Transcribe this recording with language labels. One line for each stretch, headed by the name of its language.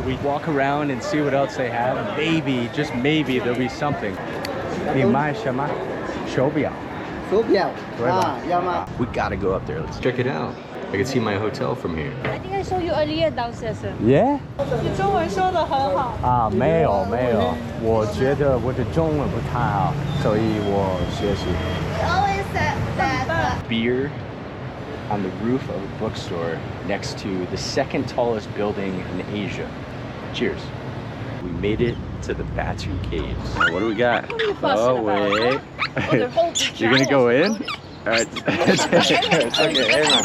English: We walk around and see what else they have. Maybe, just maybe, there'll be something.
Chinese: 你买什么？手表。手表啊，要吗？
English: We gotta go up there. Let's check it out. I can see my hotel from here. I think I saw you earlier downstairs. Yeah?
Chinese: 你中文说得很好。啊，没有没有，我觉得我的中文不太好，所以我学习。
English: Always said that. Beer on the roof of a bookstore next to the second tallest building in Asia. Cheers. We made it to the Batu Caves. What do we got? Oh, wait. You're gonna go in? All right. It's okay. Hang on.